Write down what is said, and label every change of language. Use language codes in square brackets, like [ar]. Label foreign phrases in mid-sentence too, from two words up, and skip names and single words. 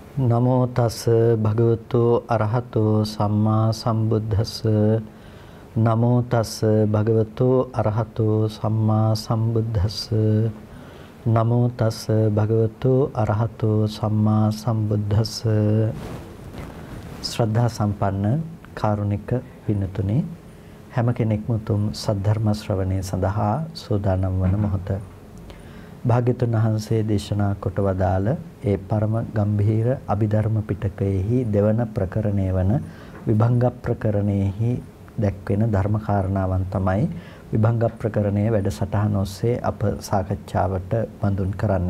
[pi] නමෝ තස් භගවතු අරහතෝ සම්මා සම්බුද්දස්ස. නමෝ තස් භගවතු අරහතෝ සම්මා සම්බුද්දස්ස. නමෝ තස් භගවතු අරහතෝ සම්මා සම්බුද්දස්ස. [si] ශ්‍රද්ධා සම්පන්න කාරුණික පින්තුනි, හැම කෙනෙක්ම තුම් සද්ධර්ම ශ්‍රවණය සඳහා සූදානම් වන මොහොත භාග්‍යතුන් වහන්සේ දේශනා කොට වදාළ ඒ පරම ගම්භීර අභිධර්ම පිටකයේහි දෙවන ප්‍රකරණය වන විභංග ප්‍රකරණයෙහි දැක්වෙන ධර්ම කාරණාවන් තමයි විභංග ප්‍රකරණයේ වැඩසටහන ඔස්සේ අප සාකච්ඡාවට බඳුන් කරන්නේ.